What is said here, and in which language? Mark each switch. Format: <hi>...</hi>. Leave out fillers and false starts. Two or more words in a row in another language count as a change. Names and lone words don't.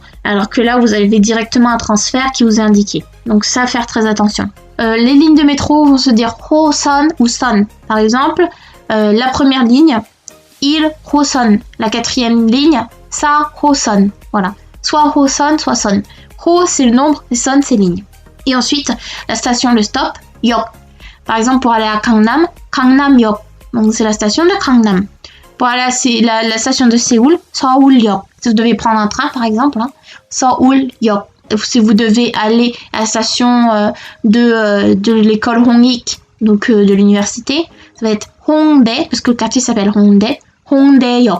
<fr>Alors que là, vous avez directement un transfert qui vous est indiqué. Donc ça, faire très attention. Les lignes de métro vont se dire 호선 ou 선. Par exemple, la première ligne, 1호선. La quatrième ligne, 4호선. Voilà. Soit 호선, soit 선. 호, c'est le nombre, et 선, c'est ligne. Et ensuite, la station, le stop, 역. Par exemple, pour aller à Gangnam, Gangnam역. Donc, c'est la station de Gangnam. Pour aller à la station de Séoul, 서울역. Si vous devez prendre un train, par exemple, hein, 서울역. Si vous devez aller à la station de l'école Hongik, donc de l'université, ça va être Hongdae, parce que le quartier s'appelle Hongdae, Hongdae역.</fr>